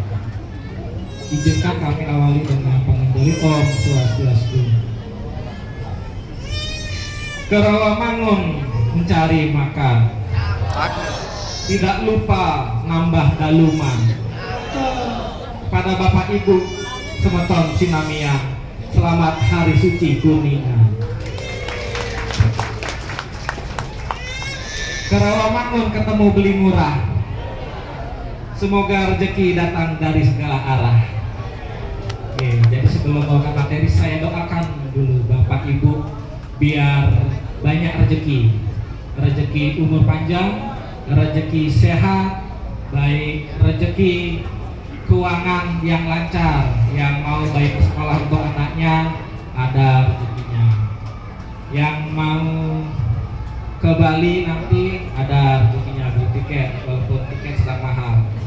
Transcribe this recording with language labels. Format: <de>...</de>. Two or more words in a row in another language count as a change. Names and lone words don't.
<id>Izinkan kami awali dengan pengendali</id> <sa>Om Swastiastu.</sa> <id>Kerawamangun mencari makan, tidak lupa nambah daluman. Pada Bapak Ibu</id> <ban>semeton sinamian,</ban> <id>selamat Hari Suci Kuningan. Kerawamangun ketemu beli murah, semoga rezeki datang dari segala arah. Oke, jadi sebelum membawakan materi, saya doakan dulu Bapak Ibu biar banyak rezeki umur panjang, rezeki sehat, baik rezeki keuangan yang lancar, yang mau baik sekolah untuk anaknya ada rezekinya, yang mau ke Bali nanti ada rezekinya beli tiket walaupun tiket sedang mahal.</id>